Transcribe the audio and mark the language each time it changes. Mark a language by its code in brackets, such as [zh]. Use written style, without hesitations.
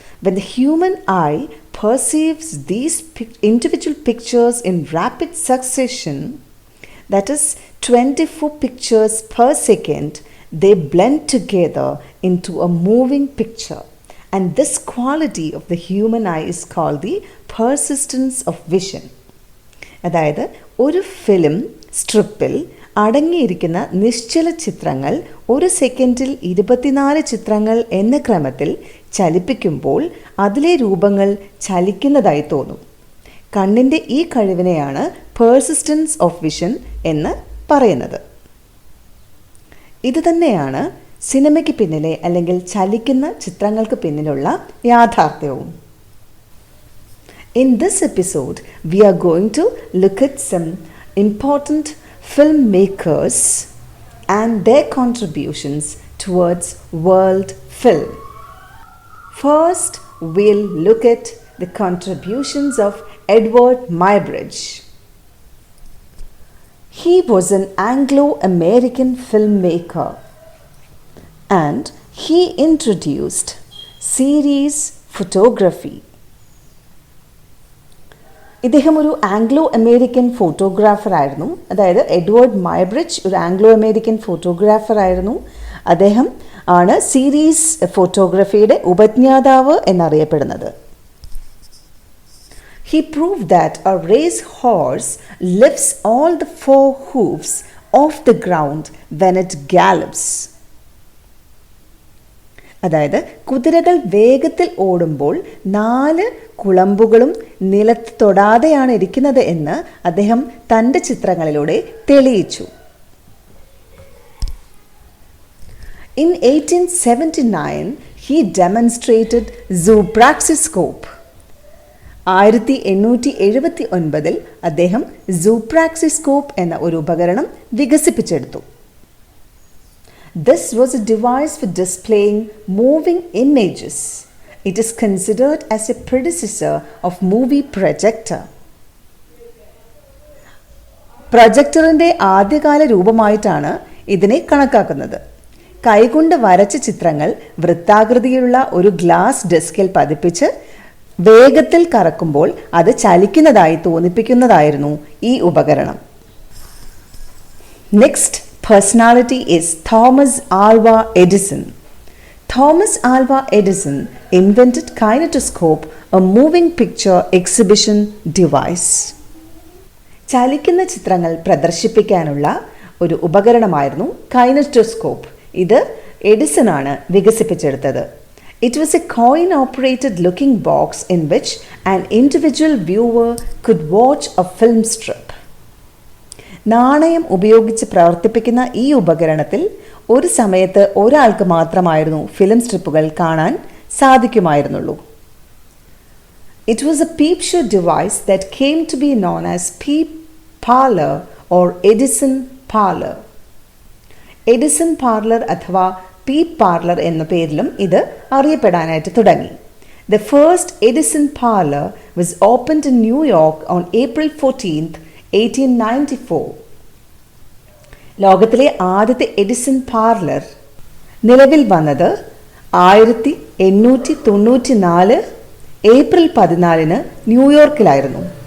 [en] When the human eye perceives these individual pictures in rapid succession, that is 24 pictures per second, they blend together into a moving picture. And this quality of the human eye is called the persistence of vision. [ml] അതായത് ഒരു film സ്ട്രിപ്പിൽ അടങ്ങിയിരിക്കുന്ന നിശ്ചല ചിത്രങ്ങൾ ഒരു സെക്കൻഡിൽ 24 ചിത്രങ്ങൾ എന്ന ക്രമത്തിൽ ചലിപ്പിക്കുമ്പോൾ അതിലെ രൂപങ്ങൾ ചലിക്കുന്നതായി തോന്നും. കണ്ണിൻ്റെ ഈ കഴിവിനെയാണ് പേഴ്സിസ്റ്റൻസ് ഓഫ് വിഷൻ എന്ന് പറയുന്നത്. ഇത് തന്നെയാണ് സിനിമയ്ക്ക് പിന്നിലെ അല്ലെങ്കിൽ ചലിക്കുന്ന ചിത്രങ്ങൾക്ക് പിന്നിലുള്ള യാഥാർത്ഥ്യവും. [en] In this episode, we are going to look at some important filmmakers and their contributions towards world film. First, we'll look at the contributions of Eadweard Muybridge. He was an Anglo-American filmmaker and he introduced series photography. [ml] ഇദ്ദേഹം ഒരു Anglo American photographer ആയിരുന്നു. അതായത് Edward മൈബ്രിഡ്ജ് ഒരു Anglo American photographer ആയിരുന്നു. അദ്ദേഹം ആണ് series ഫോട്ടോഗ്രഫിയുടെ ഉപജ്ഞാതാവ് എന്നറിയപ്പെടുന്നത്. [en] He proved that a race horse lifts all the 4 hoofs off the ground when it gallops. [ml] അതായത് കുതിരകൾ വേഗത്തിൽ ഓടുമ്പോൾ 4 കുളമ്പുകളും നിലത്ത് തൊടാതെയാണ് ഇരിക്കുന്നത് എന്ന് അദ്ദേഹം തൻ്റെ ചിത്രങ്ങളിലൂടെ തെളിയിച്ചു. [en] In 1879, he demonstrated zoopraxiscope. [ml] 1879 അദ്ദേഹം zoopraxiscope എന്ന ഒരു ഉപകരണം വികസിപ്പിച്ചെടുത്തു. [en] This was a device for displaying moving images. It is considered as a predecessor of movie projector. [ml] പ്രൊജക്ടറിൻ്റെ ആദ്യകാല രൂപമായിട്ടാണ് ഇതിനെ കണക്കാക്കുന്നത്. കൈകൊണ്ട് വരച്ച ചിത്രങ്ങൾ വൃത്താകൃതിയിലുള്ള ഒരു ഗ്ലാസ് ഡെസ്കിൽ പതിപ്പിച്ച് വേഗത്തിൽ കറക്കുമ്പോൾ അത് ചലിക്കുന്നതായി തോന്നിപ്പിക്കുന്നതായിരുന്നു ഈ ഉപകരണം. [en] Next personality is Thomas Alva Edison. Thomas Alva Edison invented kinetoscope, a moving picture exhibition device. [ml] ചലിക്കുന്ന ചിത്രങ്ങൾ പ്രദർശിപ്പിക്കാനുള്ള ഒരു ഉപകരണമായിരുന്നു കൈനറ്റോസ്കോപ്പ്. ഇത് എഡിസൺ ആണ് വികസിപ്പിച്ചെടുത്തത്. [en] It was a coin-operated looking box in which an individual viewer could watch a film strip. [ml] നാണയം ഉപയോഗിച്ച് പ്രവർത്തിപ്പിക്കുന്ന ഈ ഉപകരണത്തിൽ ഒരു സമയത്ത് ഒരാൾക്ക് മാത്രമായിരുന്നു ഫിലിം സ്ട്രിപ്പുകൾ കാണാൻ സാധിക്കുമായിരുന്നുള്ളൂ. [en] It was a peep show device that came to be known as peep parlor or Edison parlor. [ml] Edison parlor അഥവാ peep parlor എന്ന പേരിലും ഇത് അറിയപ്പെടാനായിട്ട് തുടങ്ങി. [en] The first Edison parlor was opened in New York on April 14th, 1894. [ml] ലോകത്തിലെ ആദ്യത്തെ Edison parlour നിലവിൽ വന്നത് 1894 April 14 ന്യൂയോർക്കിലായിരുന്നു.